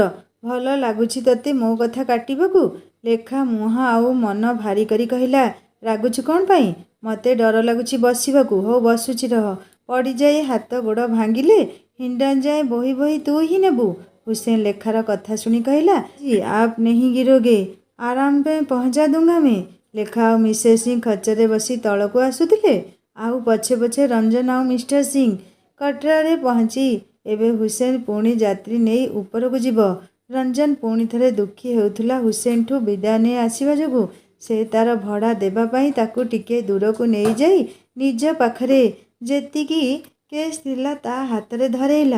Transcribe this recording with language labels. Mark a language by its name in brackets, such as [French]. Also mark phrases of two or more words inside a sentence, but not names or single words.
[Odia] ଭଲ ଲାଗୁଛି ତୋତେ ମୋ କଥା କାଟିବାକୁ? ଲେଖା ମୁହଁ ଆଉ ମନ ଭାରି କରି କହିଲା, ରାଗୁଛୁ କ'ଣ ପାଇଁ? ମୋତେ ଡର ଲାଗୁଛି ବସିବାକୁ। ହଉ ବସୁଛି ରହ। ପଡ଼ିଯାଇ ହାତ ଗୋଡ଼ ଭାଙ୍ଗିଲେ ହିଣ୍ଡନ୍ ଯାଏ ବୋହି ବୋହି ତୁ ହିଁ ନେବୁ। ହୁସେନ ଲେଖାର କଥା ଶୁଣି କହିଲା, [Hindi] ଜି आप नहीं गिरोगे, आराम पे पहुँचा दूंगा मैं। [Odia] ଲେଖା ଆଉ ମିସେସ୍ ସିଂ ଖଚ୍ଚରରେ ବସି ତଳକୁ ଆସୁଥିଲେ। ଆଉ ପଛେ ପଛେ ରଞ୍ଜନ ଆଉ ମିଷ୍ଟର ସିଂ। କଟରାରେ ପହଞ୍ଚି ଏବେ ହୁସେନ ପୁଣି ଯାତ୍ରୀ ନେଇ ଉପରକୁ ଯିବ। ରଞ୍ଜନ ପୁଣି ଥରେ ଦୁଃଖୀ ହେଉଥିଲା ହୁସେନଠୁ ବିଦାୟ ନେଇ ଆସିବା ଯୋଗୁଁ। ସେ ତାର ଭଡ଼ା ଦେବା ପାଇଁ ତାକୁ ଟିକିଏ ଦୂରକୁ ନେଇଯାଇ ନିଜ ପାଖରେ ଯେତିକି କେଶ୍ ଥିଲା ତା ହାତରେ ଧରେଇଲା।